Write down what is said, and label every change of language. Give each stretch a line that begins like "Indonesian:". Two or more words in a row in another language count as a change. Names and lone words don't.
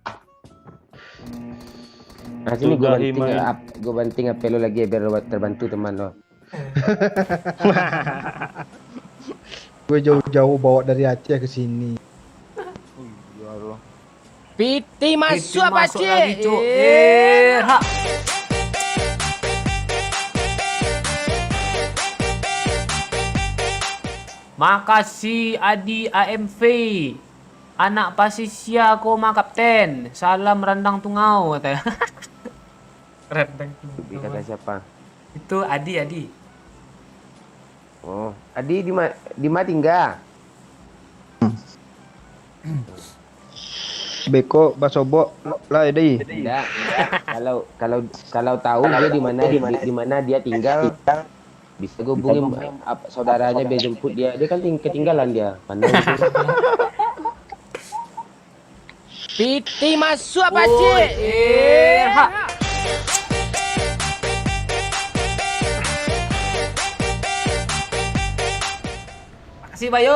Indonesian: Nah sini Ibrahim, gue banting HP lo lagi biar lo terbantu teman lo. Gue jauh-jauh bawa dari Aceh ke sini. PT masuk Masuk Pakcik. lagi, Cuk. Irha. Makasih Adi AMV. Anak Pasisia koma Kapten. Salam Randang Tungau katanya. Randang Kata Tungau. siapa? Itu Adi. Oh, Adi di mana tinggal?
Minangkabau: Beko Basobok lah Edi.
Indonesian: Tidak. kalau tahu dia di mana dia tinggal, bisa gue hubungin saudaranya biar jemput dia. Dia kan ketinggalan dia. Pandang itu. PT masuk Pakcik. Irha. Makasih Bayu.